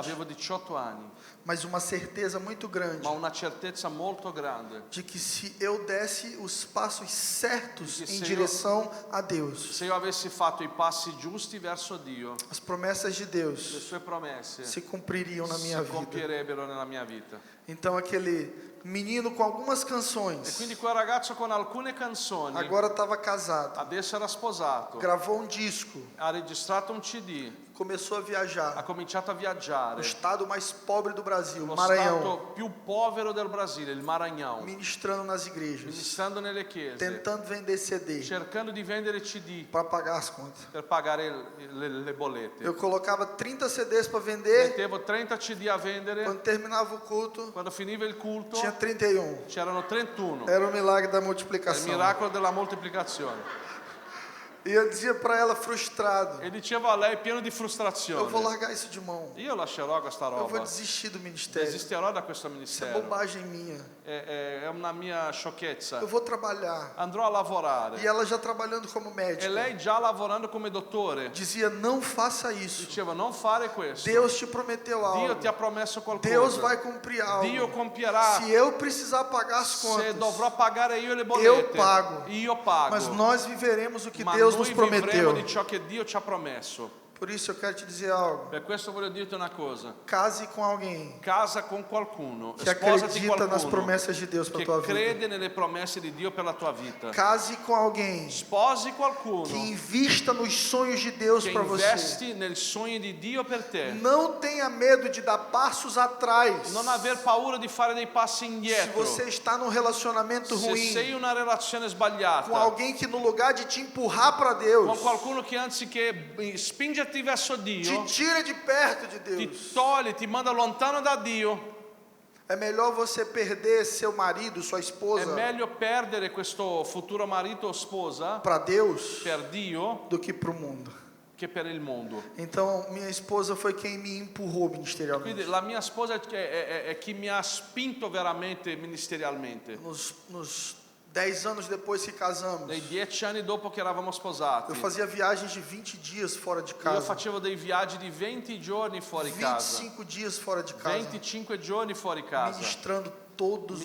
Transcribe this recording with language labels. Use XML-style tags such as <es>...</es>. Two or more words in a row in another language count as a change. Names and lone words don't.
<it>Avevo 18 anni,</it> <pt>mas uma certeza muito grande</pt> <it>ma una certezza molto grande.</it> <pt>de que se eu desse os passos certos De que em</pt> <it>se</it> <pt>direção a Deus,</pt> <it>Se io avessi fatto i passi giusti verso Dio,</it> <pt>as promessas de</pt> <it>le</it> <pt>Deus</pt> <it>sue promesse</it> <pt>se cumpririam na</pt> <it>si</it> <pt>minha vida.</pt> <it>compierebbero nella mia vita.</it> <pt>Então aquele menino com algumas</pt> <it>E</it> <pt>canções,</pt> <it>quindi quel ragazzo con alcune canzoni,</it> <pt>agora estava casado,</pt> <it>adesso era sposato,</it> <pt>gravou um disco,</pt> <it>ha registrato un CD,</it> <pt>começou a</pt> <it>ha</it> <pt>viajar</pt> <it>cominciato a</it> <pt>no</pt> <it>viaggiare,</it> <pt>estado mais pobre do Brasil,</pt> <it>lo</it> <pt>Maranhão,</pt> <it>stato più povero del Brasile, il Maranhão,</it> <pt>ministrando nas igrejas,</pt> <it>ministrando nelle chiese,</it> <pt>tentando vender CD</pt> <it>cercando di vendere CD</it> <pt>para pagar as contas.</pt> <it>per pagare le bollette.</it> <pt>Eu colocava 30 CDs para vender,</pt> <it>Mettevo 30 CD a vendere,</it> <pt>quando terminava o culto,</pt> <it>quando finiva il culto</it> <pt>tinha 31.</pt> <it>c'erano 31.</it> <pt>Era o milagre da</pt> <it>È il</it> <pt>multiplicação.</pt> <it>miracolo della moltiplicazione.</it> <pt>E eu dizia para ela, frustrado,</pt> <it>E dicevo a lei pieno di</it> <pt>eu vou</pt> <it>frustrazione,</it> <pt>largar isso de mão.</pt> <it>io lascerò questa</it> <pt>Eu vou</pt> <it>roba,</it> <pt>desistir do ministério.</pt> <it>desisterò da questo</it> <pt>Isso é</pt> <it>ministero,</it> <pt>bobagem minha.</pt> <it>è una mia sciocchezza,</it> <pt>Eu vou trabalhar.</pt> <it>andrò a</it> <pt>E</pt> <it>lavorare.</it> <pt>ela já trabalhando como</pt> <it>E</it> <pt>médica,</pt> <it>lei già lavorando come dottore</it> <pt>dizia, não faça isso.</pt> <it>diceva non fare questo,</it> <pt>Deus te prometeu</pt> <it>Dio</it> <pt>algo.</pt> <it>ti ha promesso</it> <pt>Deus</pt> <it>qualcosa,</it> <pt>vai cumprir algo.</pt> <it>Dio compierà,</it> <pt>Se eu precisar pagar as</pt> <it>se</it> <pt>contas,</pt> <it>dovrò pagare io le bollette,</it> <pt>pago.</pt> <it>io pago,</it> <pt>mas nós viveremos o que</pt> <it>ma</it> <pt>Deus</pt> <it>noi</it> <pt>nos prometeu.</pt> <it>vivremo di ciò che Dio ci ha promesso.</it> <pt>Por isso eu quero te dizer algo.</pt> <it>Per questo voglio dirti una cosa,</it> <pt>Case com alguém</pt> <it>casa con qualcuno,</it> <pt>que</pt> <it>sposati</it> <pt>acredita nas</pt> <it>qualcuno</it> <pt>promessas de Deus para</pt> <it>che</it> <pt>tua vida.</pt> <it>crede nelle promesse di Dio per la tua vita.</it> <pt>Case com alguém</pt> <it>Sposi qualcuno</it> <pt>que invista nos sonhos de Deus</pt> <it>che</it> <pt>para você.</pt> <it>investi nel sogno di Dio per te.</it> <pt>Não tenha medo de dar passos atrás.</pt> <it>Non aver paura di fare dei passi</it> <pt>Se</pt> <it>indietro.</it> <pt>você está num relacionamento</pt> <it>Se sei</it> <pt>ruim</pt> <it>in una relazione sbagliata</it> <pt>com alguém que no lugar de te empurrar para</pt> <it>con</it> <pt>Deus,</pt> <it>qualcuno che anziché spingerti verso Dio</it> <pt>te tira de perto de</pt> <it>ti</it> <pt>Deus,</pt> <it>toglie, ti manda lontano da Dio,</it> <pt>é melhor você perder seu marido, sua</pt> <it>è</it> <pt>esposa</pt> <it>meglio perdere questo futuro marito o sposa</it> <pt>para Deus</pt> <it>per Dio</it> <pt>do que para o mundo.</pt> <it>che per il mondo.</it> <pt>Então, minha esposa foi quem me empurrou</pt> <it>Quindi</it> <pt>ministerialmente.</pt> <it>la mia sposa è chi mi ha spinto veramente ministerialmente.</it> <pt>Nos 10 anos depois que casamos,</pt> <it>Nei 10 anni dopo che eravamo sposati,</it> <pt>eu fazia viagens de 20 dias fora de</pt> <it>io</it> <pt>casa,</pt> <it>facevo dei viaggi di 20 giorni fuori casa,</it> <pt>25 dias fora de casa,</pt> <it>25 giorni fuori casa,</it> <pt>ministrando todos os</pt>